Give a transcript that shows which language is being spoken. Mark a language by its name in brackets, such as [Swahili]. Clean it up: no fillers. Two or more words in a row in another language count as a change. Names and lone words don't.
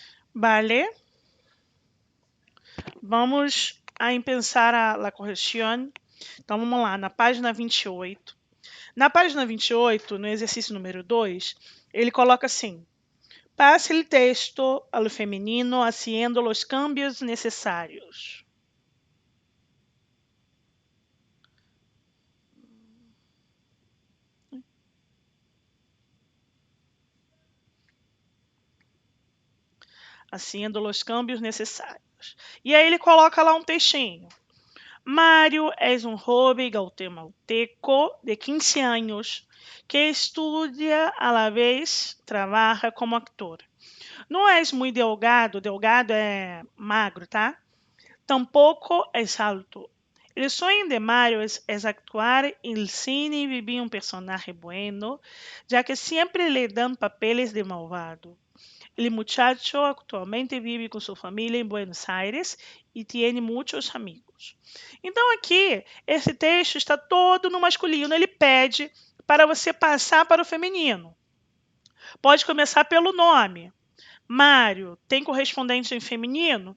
[Spanish] Vale. Vamos a pensar a correção. [Portuguese] Então, vamos lá, na página 28. Na página 28, no exercício número 2, ele coloca assim: passe o texto ao feminino haciendo os cambios necessários. Haciendo os cambios necessários. E aí ele coloca lá um textinho. Mário é um jovem guatemalteco de 15 anos que estuda [Spanish] a la vez [Portuguese] trabalha como actor. Não é muito delgado, delgado é magro, tá? Tampouco é alto. [Spanish] El sueño de Mario es actuar en el cine y vivir un personaje bueno, ya que siempre le dan papeles de malvado. El muchacho actualmente vive [Portuguese] com sua família em Buenos Aires e tem muitos amigos. Então aqui, esse texto está todo no masculino. Ele pede para você passar para o feminino. Pode começar pelo nome. Mário tem correspondente em feminino?